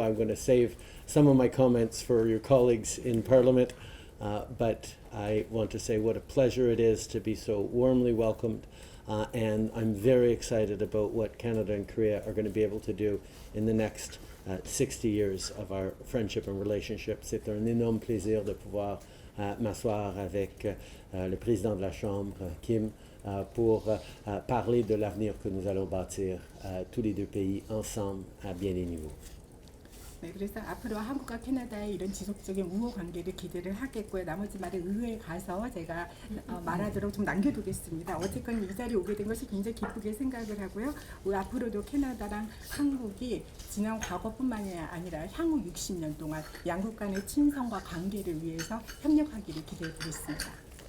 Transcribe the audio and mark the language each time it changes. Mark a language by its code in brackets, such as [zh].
[en] I'm going to save some of my comments for your colleagues in Parliament. But I want to say what a pleasure it is to be so warmly welcomed, and I'm very excited about what Canada and Korea are going to be able to do in the next 60 years of our friendship and relationship. [fr] C'est un énorme plaisir de pouvoir m'asseoir avec le président de la Chambre, Kim, pour parler de l'avenir que nous allons bâtir tous les deux pays ensemble à bien des niveaux. [ko] 네, 그래서 앞으로 한국과 캐나다의 이런 지속적인 우호 관계를 기대를 하겠고요. 나머지 말은 의회에 가서 제가 말하도록 좀 남겨두겠습니다. 어쨌건 이 자리에 오게 된 것이 굉장히 기쁘게 생각을 하고요. 앞으로도 캐나다랑 한국이 지난 과거뿐만이 아니라 향후 60년 동안 양국 간의 친선과 관계를 위해서 협력하기를 기대해 보겠습니다.